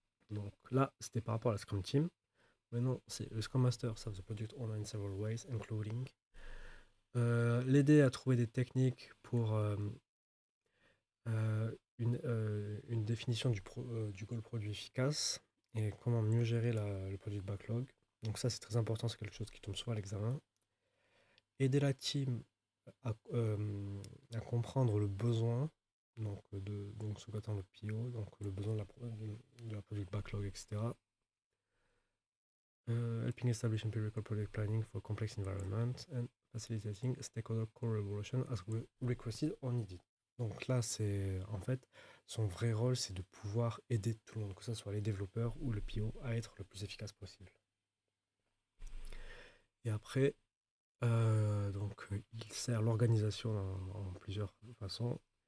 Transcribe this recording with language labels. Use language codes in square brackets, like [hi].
[fr] Donc là, c'était par rapport à la Scrum Team. Maintenant, c'est le [en] Scrum Master serves the product owner in several ways, including [fr] l'aider à trouver des techniques pour une définition du goal produit efficace et comment mieux gérer le produit backlog. Donc ça, c'est très important, c'est quelque chose qui tombe souvent à l'examen. Aider la team à comprendre le besoin, donc ce qu'attend le PO, donc le besoin de la product backlog, etc. [en] Helping establish empirical project planning for complex environment and facilitating stakeholder collaboration as requested or needed. [fr] Donc là, c'est en fait son vrai rôle, c'est de pouvoir aider tout le monde, que ce soit les développeurs ou le PO, à être le plus efficace possible. Et après, il sert l'organisation en plusieurs façons.